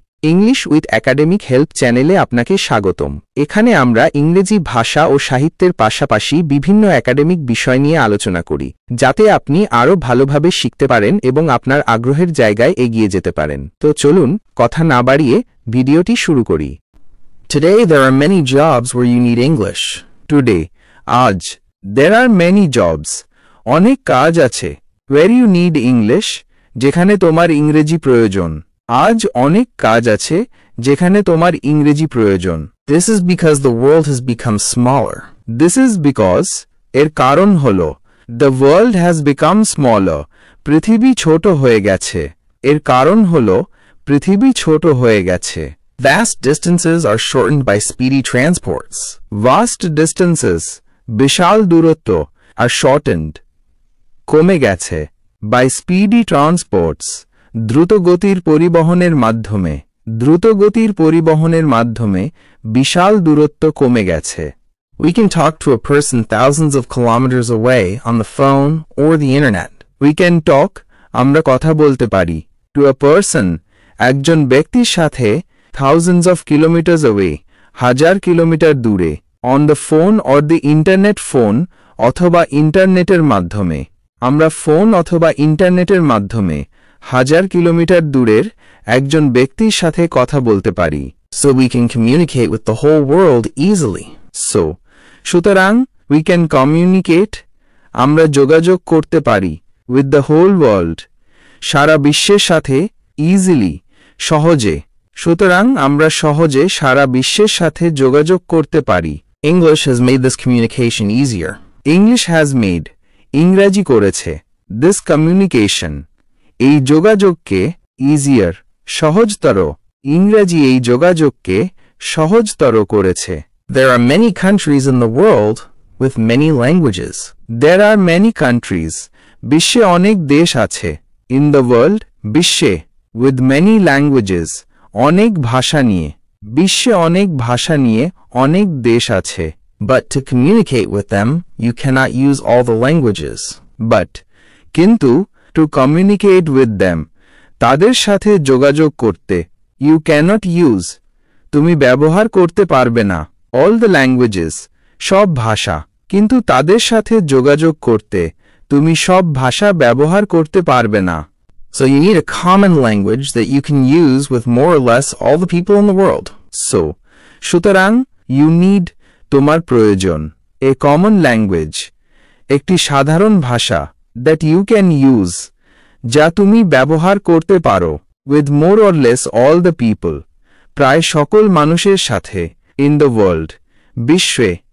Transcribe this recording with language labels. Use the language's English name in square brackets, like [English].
[Bangla] English with academic help চ্যানেলে আপনাকে স্বাগতম। এখানে আমরা ইংরেজি ভাষা ও সাহিত্যের পাশাপাশি বিভিন্ন একাডেমিক বিষয় নিয়ে আলোচনা করি, যাতে আপনি আরও ভালোভাবে শিখতে পারেন এবং আপনার আগ্রহের জায়গায় এগিয়ে যেতে পারেন। তো চলুন কথা না বাড়িয়ে ভিডিওটি শুরু করি। [English] Today there are many jobs where you need English. Today, [Bangla] আজ, [English] there are many jobs. [Bangla] অনেক কাজ আছে। [English] Where you need English, [Bangla] যেখানে তোমার ইংরেজি প্রয়োজন। আজ অনেক কাজ আছে যেখানে তোমার ইংরেজি প্রয়োজন। [English] This is because the world has become smaller. This is because, [Bangla] এর কারণ হলো, [English] the world has become smaller. [Bangla] পৃথিবী ছোট হয়ে গেছে। এর কারণ হলো, পৃথিবী ছোট হয়ে গেছে। [English] Vast distances are shortened by speedy transports. Vast distances, [Bangla] বিশাল দূরত্ব, [English] are shortened, [Bangla] কমে গেছে, [English] by speedy transports, [Bangla] দ্রুতগতির পরিবহনের মাধ্যমে। দ্রুতগতির পরিবহনের মাধ্যমে বিশাল দূরত্ব কমে গেছে। [English] We can talk to a person thousands of kilometers away on the phone or the internet. We can talk, [Bangla] আমরা কথা বলতে পারি, [English] to a person, [Bangla] একজন ব্যক্তির সাথে, [English] thousands of kilometers away, [Bangla] হাজার কিলোমিটার দূরে, [English] on the phone or the internet phone, [Bangla] অথবা ইন্টারনেটের মাধ্যমে। আমরা ফোন অথবা ইন্টারনেটের মাধ্যমে হাজার কিলোমিটার দূরের একজন ব্যক্তির সাথে কথা বলতে পারি। [English] So we can communicate with the whole world easily. [Bangla] সুতরাং, [English] we can communicate, [Bangla] আমরা যোগাযোগ করতে পারি, [English] with the whole world, [Bangla] সারা বিশ্বের সাথে, [English] easily, [Bangla] সহজে। সুতরাং আমরা সহজে সারা বিশ্বের সাথে যোগাযোগ করতে পারি। [English] English has made this communication easier. English has made, [Bangla] ইংরাজি করেছে, [English] this communication, [Bangla] এই যোগাযোগকে, [English] easier, [Bangla] সহজতর, ইংরাজি এই যোগাযোগকে সহজতর করেছে। [English] There are many countries in the world with many languages. There are many countries, [Bangla] বিশ্বে অনেক দেশ আছে, [English] in the world, [Bangla] বিশ্বে, [English] with many languages, [Bangla] অনেক ভাষা নিয়ে, বিশ্বে অনেক ভাষা নিয়ে অনেক দেশ আছে। [English] But to communicate with them, you cannot use all the languages. But, [Bangla] কিন্তু, [English] to communicate with them, [Bangla] তাদের সাথে যোগাযোগ করতে, [English] you cannot use, [Bangla] তুমি ব্যবহার করতে পারবে না, [English] all the languages, [Bangla] সব ভাষা, কিন্তু তাদের সাথে যোগাযোগ করতে, তুমি সব ভাষা ব্যবহার করতে পারবে না। [English] So you need a common language that you can use with more or less all the people in the world. [Bangla] সুতরাং, [English] you need, [Bangla] তোমার প্রয়োজন, [English] a common language, [Bangla] একটি সাধারণ ভাষা, [English] that you can use, [Bangla] যা তুমি ব্যবহার করতে পারো, [English] with more or less all the people, [Bangla] প্রায় সকল মানুষের সাথে, [English] in the world, [Bangla] বিশ্বে।